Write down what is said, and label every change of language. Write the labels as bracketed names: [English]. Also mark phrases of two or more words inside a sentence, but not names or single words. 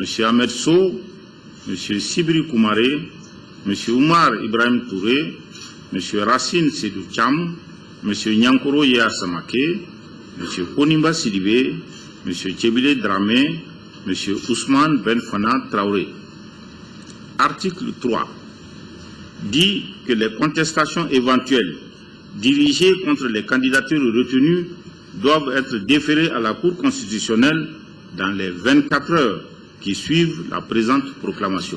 [French] Ahmed Sow, M. Sibri Koumaré, M. Oumar Ibrahim Touré, M. Racine Sedou Cham, M. Nyankoro Yea Samake, M. Ponimba Sidibé, M. Tchébile Dramé, M. Ousmane Ben Fana Traoré. Article 3 dit que les contestations éventuelles dirigées contre les candidatures retenues doivent être déférées à la Cour constitutionnelle dans les 24 heures qui suivent la présente proclamation.